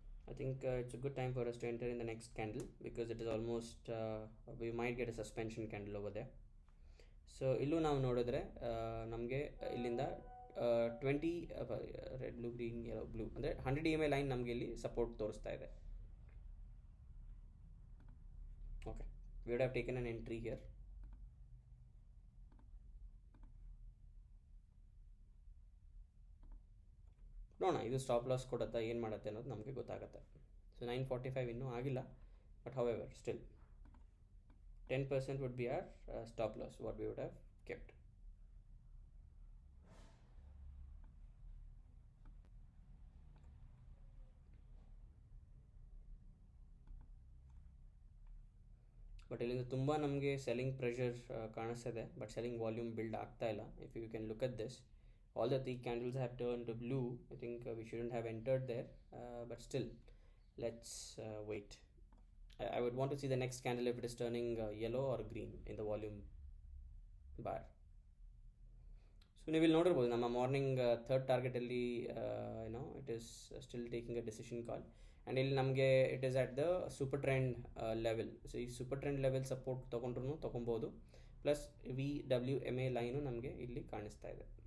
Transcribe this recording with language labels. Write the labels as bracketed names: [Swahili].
[English] I think it's a good time for us to enter in the next candle because it is almost we might get a suspension candle over there. [Kannada] So ಇಲ್ಲೂ ನಾವು ನೋಡಿದ್ರೆ ನಮಗೆ ಇಲ್ಲಿಂದ 20 red blue green yellow blue ಅಂದರೆ 100 EMA line ನಮಗೆ ಇಲ್ಲಿ support ತೋರಿಸ್ತಾ ಇದೆ. [English] Okay, we would have taken an entry here. [Kannada] ನೋಡೋಣ ಇದು ಸ್ಟಾಪ್ ಲಾಸ್ ಕೊಡುತ್ತಾ ಏನು ಮಾಡುತ್ತೆ ಅನ್ನೋದು ನಮಗೆ ಗೊತ್ತಾಗುತ್ತೆ. [English] so 9:45 [Kannada] ಇನ್ನೂ ಆಗಿಲ್ಲ, [English] But however still 10% would be our stop loss, what we would have kept. [Kannada] But ಇಲ್ಲಿಂದ ತುಂಬ ನಮಗೆ ಸೆಲ್ಲಿಂಗ್ ಪ್ರೆಷರ್ ಕಾಣಿಸ್ತಿದೆ, ಬಟ್ ಸೆಲ್ಲಿಂಗ್ ವಾಲ್ಯೂಮ್ ಬಿಲ್ಡ್ ಆಗ್ತಾ ಇಲ್ಲ. [English] If you can look at this, all the 3 candles have turned to blue. I think we shouldn't have entered there, but still let's wait. I would want to see the next candle if it is turning yellow or green in the volume bar. So [Kannada] ನೀವು ಇಲ್ಲಿ ನೋಡಿರ್ಬೋದು ನಮ್ಮ [English] Morning third ಟಾರ್ಗೆಟಲ್ಲಿ it is still taking a decision call. And [Kannada] ಇಲ್ಲಿ ನಮಗೆ [English] It is at the super trend level. [Kannada] So ಈ super trend level support ತೊಗೊಂಡ್ರೂ ತೊಗೊಬೋದು. Plus VWMA line ನಮಗೆ ಇಲ್ಲಿ ಕಾಣಿಸ್ತಾ ಇದೆ.